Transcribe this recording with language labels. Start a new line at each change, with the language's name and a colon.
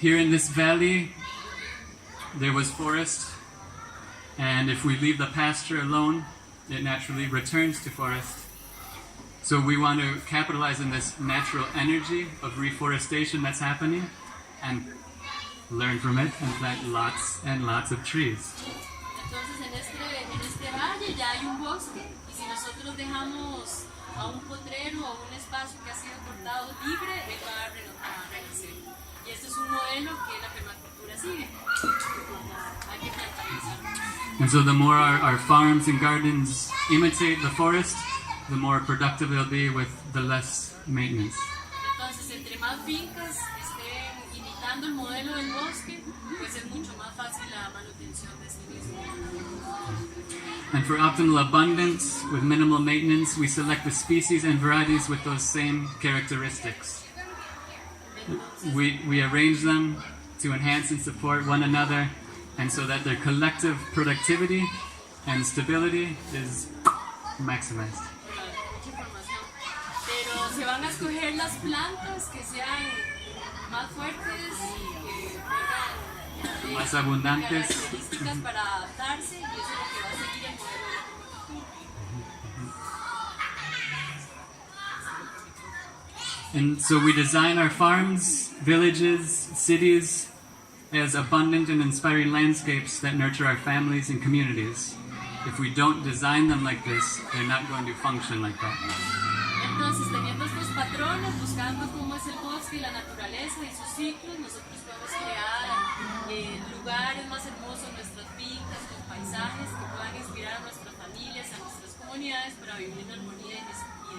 English: Here in this valley, there was forest, and if we leave the pasture alone, it naturally returns to forest. So we want to capitalize on this natural energy of reforestation that's happening and learn from it and plant lots and lots of trees.
Spanish: Entonces en este valle ya hay un bosque y si nosotros dejamos a un potrero o un espacio que ha sido cortado libre, él va a renacer. Y este es un modelo que la permacultura sigue. Hay que plantar.
English: And so the more our farms and gardens imitate the forest, the more productive they'll be with the less maintenance.
Spanish: Entonces, entre más fincas estén imitando el modelo del bosque, pues es mucho más fácil la manutención de sí mismo.
English: And for optimal abundance with minimal maintenance, we select the species and varieties with those same characteristics. We arrange them to enhance and support one another, and so that their collective productivity and stability is maximized.
Spanish: Pero se van a escoger las plantas que sean más fuertes, que tengan más abundantes, características para adaptarse, y eso es lo que va a seguir el modelo de permacultura.
English: And so we design our farms, villages, cities as abundant and inspiring landscapes that nurture our families and communities. If we don't design them like this, they're not going to function like that.
Spanish: Entonces, teniendo estos patrones, buscando cómo es el bosque y la naturaleza y sus ciclos, nosotros podemos crear lugares más hermosos, nuestras fincas, con paisajes que puedan inspirar a nuestras familias, a nuestras comunidades para vivir en armonía y en